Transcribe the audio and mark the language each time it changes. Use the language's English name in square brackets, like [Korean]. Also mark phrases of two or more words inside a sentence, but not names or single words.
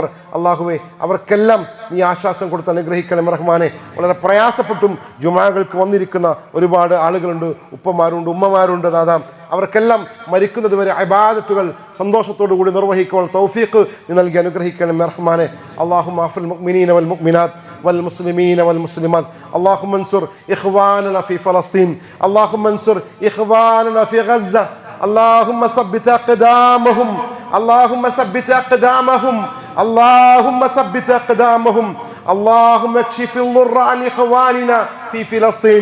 [Malayalam] അള്ളാഹുവെ, അവർക്കെല്ലാം നീ ആശ്വാസം കൊടുത്ത് അനുഗ്രഹിക്കണം റഹ്മാനെ. വളരെ പ്രയാസപ്പെട്ടും ജുമാകൾക്ക് വന്നിരിക്കുന്ന ഒരുപാട് ആളുകളുണ്ട്, ഉപ്പമാരുണ്ട്, ഉമ്മമാരുണ്ട് നാഥാ. അവർക്കെല്ലാം മരിക്കുന്നത് വരെ ഇബാദത്തുകൾ സന്തോഷത്തോടു കൂടി നിർവഹിക്കുവാൻ തൗഫീഖ് നീ നൽകി അനുഗ്രഹിക്കണം റഹ്മാനെ. [Arabic] اللهم اغفر للمؤمنين والمؤمنات والمسلمين والمسلمات. اللهم انصر إخواننا في فلسطين. اللهم انصر إخواننا في غزة. اللهم ثبت أقدامهم. اللهم ثبت أقدامهم. اللهم ثبت أقدامهم. اللهم اكشف الضر عن إخواننا في فلسطين.